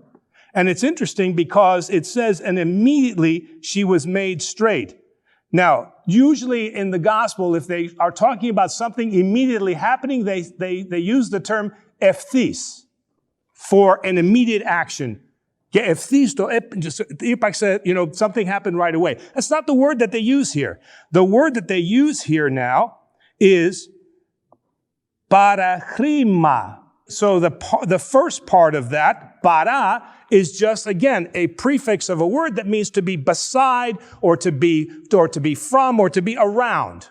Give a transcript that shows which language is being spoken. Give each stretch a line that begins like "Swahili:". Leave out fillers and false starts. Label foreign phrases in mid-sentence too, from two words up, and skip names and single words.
English: And it's interesting because it says, and immediately she was made straight. Now, usually in the gospel, if they are talking about something immediately happening, they use the term ευθύς for an immediate action.
Greek: Ευθύς το ύπαρξε,
English: something happened right away. That's not the word that they use here. The word that they use here now is paraχρima. So the first part of that, para, is just, again, a prefix of a word that means to be beside, or to be from, or to be around.